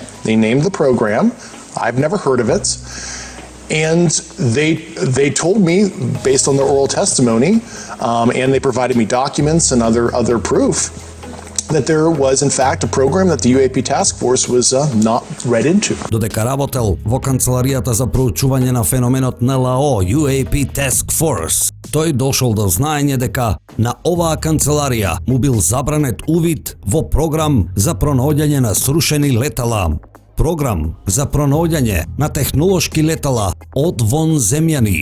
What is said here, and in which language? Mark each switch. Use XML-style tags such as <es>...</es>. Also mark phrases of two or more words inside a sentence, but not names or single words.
<en>They named the program. I've never heard of it. And they told me, based on their oral testimony, and they provided me documents and other proof, that there was in fact a program that the UAP task force was not read into.</en> <mk>Додека работел во канцеларијата за проучување на феноменот НЛО UAP Task Force, тој дошол до знаење дека на оваа канцеларија му бил забранет увид во програм за пронаоѓање на срушени летала. Програм за пронаоѓање на технолошки летала од вонземјани.</mk>